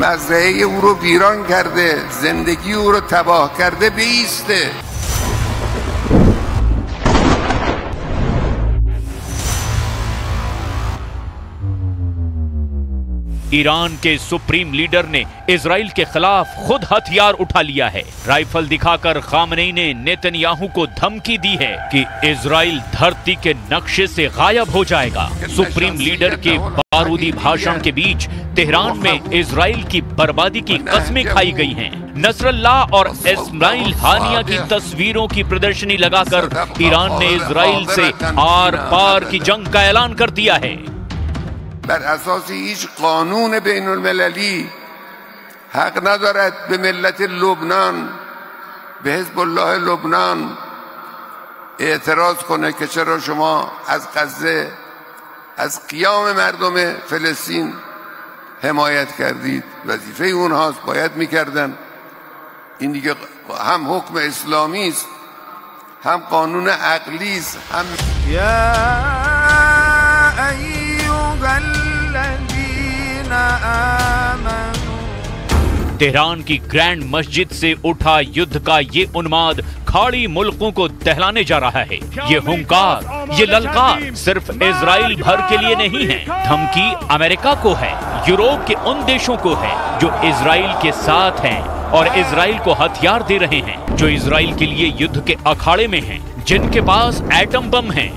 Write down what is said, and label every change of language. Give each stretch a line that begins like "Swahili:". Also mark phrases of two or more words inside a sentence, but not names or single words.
Persian: اسلحه او رو ویران کرده، زندگی او رو تباه کرده بیسته.
Hindi: ईरान के सुप्रीम लीडर ने इजराइल के खिलाफ खुद हथियार उठा लिया है। राइफल दिखाकर खामनेई ने नेतन्याहू को धमकी दी है कि इजराइल धरती के नक्शे से गायब हो जाएगा। सुप्रीम लीडर के बारूदी भाषण के बीच तेहरान में इजराइल की बर्बादी की कस्में खाई गई हैं। नसरल्लाह और इस्माइल हानिया की तस्वीरों की प्रदर्शनी लगाकर ईरान ने इजराइल से आर पार की जंग का ऐलान कर दिया है।
Persian: بر اساس هیچ قانون بین المللی حق ندارد به ملت لبنان، به حزب الله لبنان اعتراض کنه که چرا شما از غزه، از قیام مردم فلسطین حمایت کردید. وظیفه اونهاست، باید میکردن. این دیگه هم حکم اسلامی است، هم قانون عقلی است، هم
Hindi: तेहरान की ग्रैंड मस्जिद से उठा युद्ध का ये उन्माद खाड़ी मुल्कों को दहलाने जा रहा है। ये हुंकार, ये ललकार सिर्फ इजराइल भर के लिए नहीं है, धमकी अमेरिका को है, यूरोप के उन देशों को है जो इजराइल के साथ हैं और इजराइल को हथियार दे रहे हैं, जो इजराइल के लिए युद्ध के अखाड़े में हैं, जिनके पास एटम बम है।